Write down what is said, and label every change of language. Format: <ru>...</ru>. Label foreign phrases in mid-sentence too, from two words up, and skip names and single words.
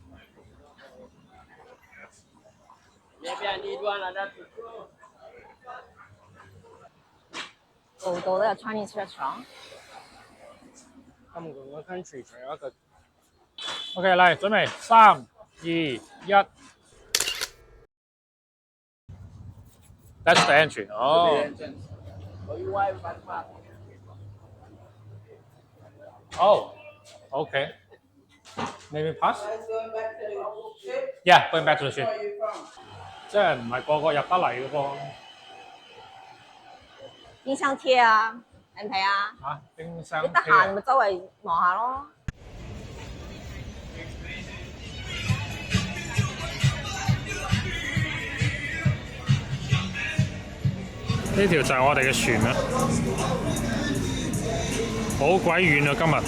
<yue>度度都有</yue> <en>Chinese restaurant。</en> <yue>咁個 country 仲有一個。 OK， 嚟準備 3、2、1。</yue> <en>That's the entry。哦。Oh, okay. Maybe pass? Yeah, going back to the ship.</en> <yue>即係唔係個個入得嚟嘅噃。冰箱貼啊，睇唔睇啊？嚇，冰箱貼。你得閒咪周圍望下咯。呢條就係我哋嘅船啦，好鬼遠啊！今日。</yue>